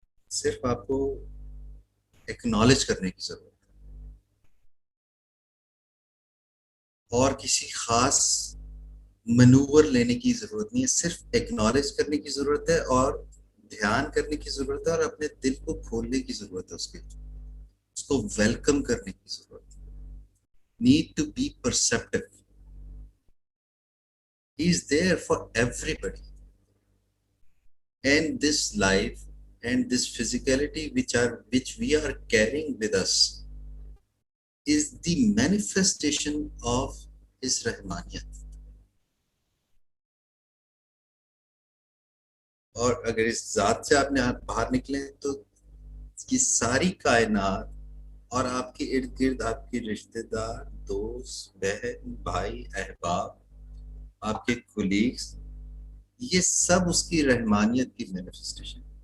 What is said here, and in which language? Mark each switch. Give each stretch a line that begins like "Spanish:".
Urdu: صرف آپ کو ایکنالج کرنے کی ضرورت ہے اور کسی خاص منور لینے کی ضرورت نہیں ہے. صرف ایکنالج کرنے کی ضرورت ہے اور دھیان کرنے کی ضرورت ہے اور اپنے دل کو کھولنے کی ضرورت ہے. اس کو ویلکم کرنے کی ضرورت ہے.
English: need to be perceptive. He is there for everybody. And this life and this physicality which we are carrying with us is the manifestation of his rahmaniyat.
Urdu: اور اگر اس ذات سے آپ نے باہر نکلیں تو یہ ساری کائنات اور آپ کے ارد گرد آپ کے رشتہ دار، دوست، بہن، بھائی، احباب، آپ کے کولیگز، یہ سب اس کی رحمانیت کی مینیفیسٹیشن.